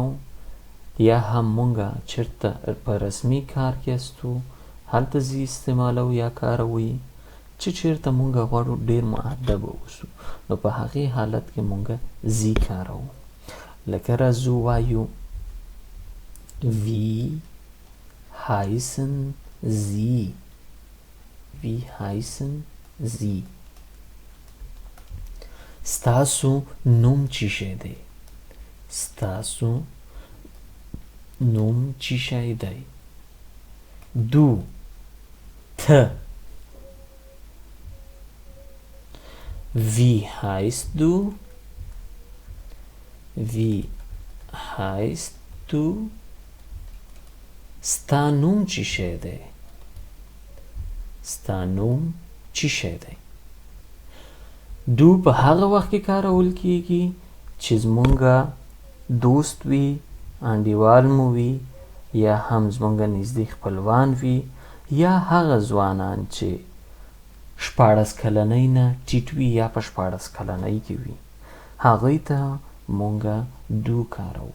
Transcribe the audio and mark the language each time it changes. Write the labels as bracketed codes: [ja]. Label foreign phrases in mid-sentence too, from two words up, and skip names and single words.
[ps] یا هم مونږه چېرته په رسمي کار کې استو، هلته زی استعمالو یا کاروي. چې چېرته مونږه غواړو ډېر مؤدب اوسو، نو په هغې حالت کې مونږه زی کارو. لکه راځو وایو [de] Wie heißen Sie. Wie heißen Sie? [ps] ستاسو نوم چی شی دی؟ ستاسو نوم چی شی دی؟ دو ته. [de] Wie heißt du? Wie heißt du? [ps] ستا نوم چی شی دی؟ ستا نوم چی شی دی؟ دو په هغه وخت کې کارول کیږي چې زمونږه دوست وي، انډیوال مو وي، یا هم زمونږه نږدې خپلوان وي، یا هغه ځوانان چې 14 کلنۍ نه ټیټ وي یا په 14 کلنۍ کې وي، هغوی ته مونږه دو کارو.